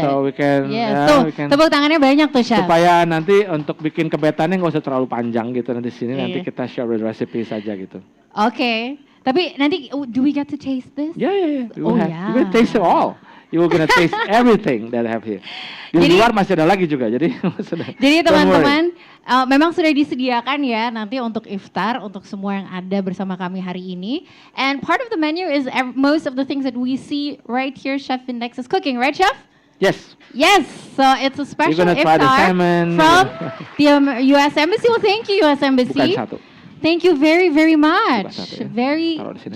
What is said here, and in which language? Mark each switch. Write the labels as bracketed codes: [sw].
[en] So we can. Yeah. We can. [id] Tepuk tangannya banyak tuh, Chef. Supaya nanti untuk bikin kebetannya nggak usah terlalu panjang gitu nanti sini nanti kita share recipe saja gitu. [en] Okay. [id] Tapi nanti [en] do we get to taste this? Yeah. Oh, You will taste it all. You will gonna taste everything that I have here. [id] Di luar masih ada lagi juga. Jadi teman-teman memang sudah disediakan ya nanti untuk iftar untuk semua yang ada bersama kami hari ini. [en] And part of the menu is most of the things that we see right here Chef Index is cooking, right, Chef? Yes. So it's a special You're gonna try the iftar salmon. from the U.S. Embassy. Well, thank you, U.S. Embassy. [id] Bukan satu. [en] Thank you very much. [id] Bukan satu ya. [en] Very [id] Taruh di sini aja.